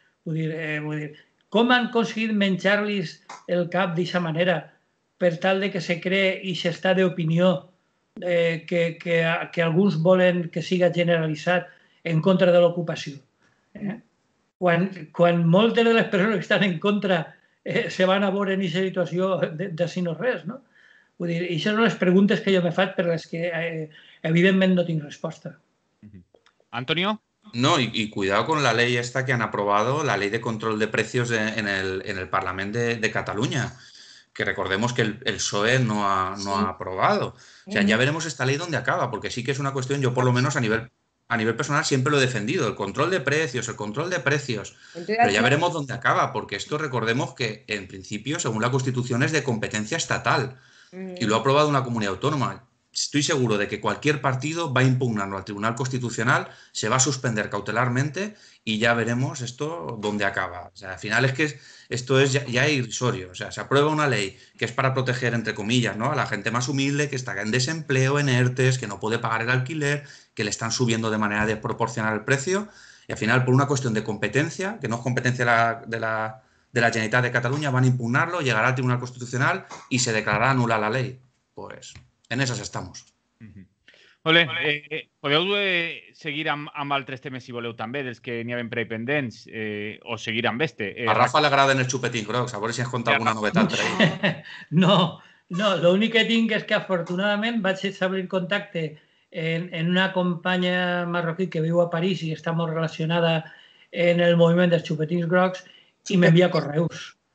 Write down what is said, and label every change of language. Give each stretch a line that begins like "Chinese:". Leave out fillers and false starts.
Catalan: Vull dir, com han aconseguit menjar-los el cap d'aquesta manera per tal de que se cree i s'està d'opinió que alguns volen que siga generalitzat en contra de l'ocupació. Quan moltes de les persones que estan en contra se van a veure en aquesta situació d'ací no res, no? Vull dir, això són les preguntes que jo me faig per les que evidentment no tinc resposta. Antonio.
Spanish: No, y cuidado con la ley esta que han aprobado, la ley de control de precios en el Parlamento de Cataluña, que recordemos que el PSOE no ha aprobado. O sea, ya veremos esta ley dónde acaba, porque sí que es una cuestión, yo por lo menos a nivel personal siempre lo he defendido, el control de precios, pero ya veremos dónde acaba, porque esto recordemos que en principio, según la Constitución, es de competencia estatal y lo ha aprobado una comunidad autónoma. Estoy seguro de que cualquier partido va a impugnarlo al Tribunal Constitucional, se va a suspender cautelarmente y ya veremos esto dónde acaba. O sea, al final es que esto es ya irrisorio. O sea, se aprueba una ley que es para proteger, entre comillas, ¿no?, a la gente más humilde que está en desempleo, en ERTES, que no puede pagar el alquiler, que le están subiendo de manera desproporcional el precio. Y al final, por una cuestión de competencia, que no es competencia de la Generalitat de Cataluña, van a impugnarlo, llegará al Tribunal Constitucional y se declarará nula la ley. Pues... en esas estamos.
Catalan: Ole, podeu seguir amb altres temes, si voleu, també, dels que n'hi havia pendents, o seguir amb este? A Rafa le agraden els xupetins grocs, a veure si has contat alguna novetat per ahí. No, l'únic que tinc és que afortunadament vaig establir contacte en una companya marroquí que viu a París i està molt relacionada en el moviment dels xupetins grocs i m'envia correus.